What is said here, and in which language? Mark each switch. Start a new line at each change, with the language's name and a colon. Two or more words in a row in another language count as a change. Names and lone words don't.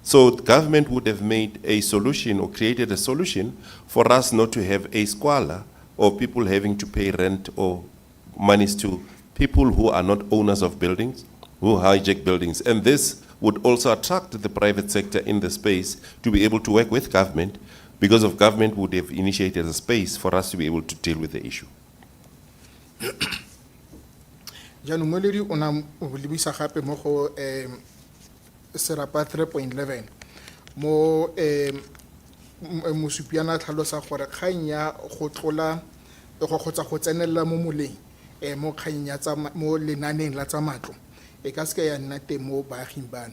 English: So the government would have made a solution or created a solution for us not to have a squalor or people having to pay rent or monies to people who are not owners of buildings, who hijack buildings. And this would also attract the private sector in the space to be able to work with government, because of government would have initiated a space for us to be able to deal with the issue.
Tswana: jaanong moledi o na o lebisa gape mo go serapa 3.11 mo mosupiana tlhalosa gore kgang ya go tlola go kgotsa go tsenelela mo moleng mo kgang ya mo lenaneng la tsa matlo e ka seke ya nna teng mo baaging bano